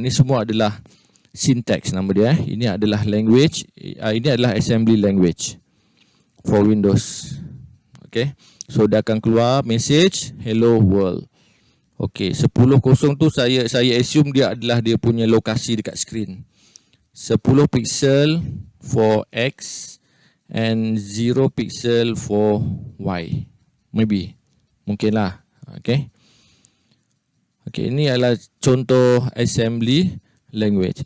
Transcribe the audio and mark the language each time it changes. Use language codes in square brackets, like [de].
[ms] Ini semua adalah syntax nama dia. Ini adalah language. Ini adalah assembly language for Windows. Okay, so dia akan keluar message hello world. Okay, 10.0 tu saya assume dia adalah dia punya lokasi dekat screen. [en] 10 pixel for X and 0 pixel for Y. [ms] Maybe. Mungkinlah. Okay. Okay, ini adalah contoh assembly language.